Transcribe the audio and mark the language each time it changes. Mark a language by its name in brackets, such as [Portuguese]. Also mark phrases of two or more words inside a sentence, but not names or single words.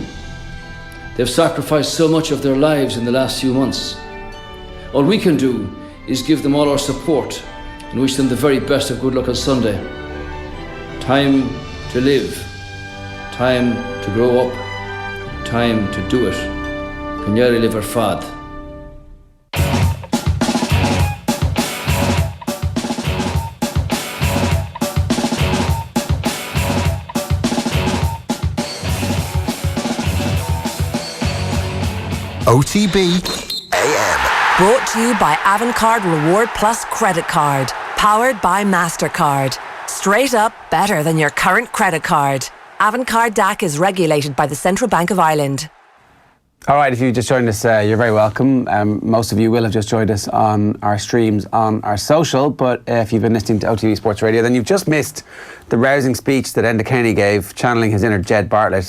[English] They've sacrificed so much of their lives in the last few months. All we can do is give them all our support and wish them the very best of good luck on Sunday. Time to live, time to grow up, time to do it. Canieri liver fad. OTB AM. Brought to you by Avantcard Reward Plus Credit Card. Powered by MasterCard. Straight up better than your current credit card. Avantcard DAC is regulated by the Central Bank of Ireland. All right, if you just joined us, you're very welcome. Most of you will have just joined us on our streams on our social, but if you've been listening to OTB Sports Radio, then you've just missed the rousing speech that Enda Kenny gave, channeling his inner Jed Bartlett.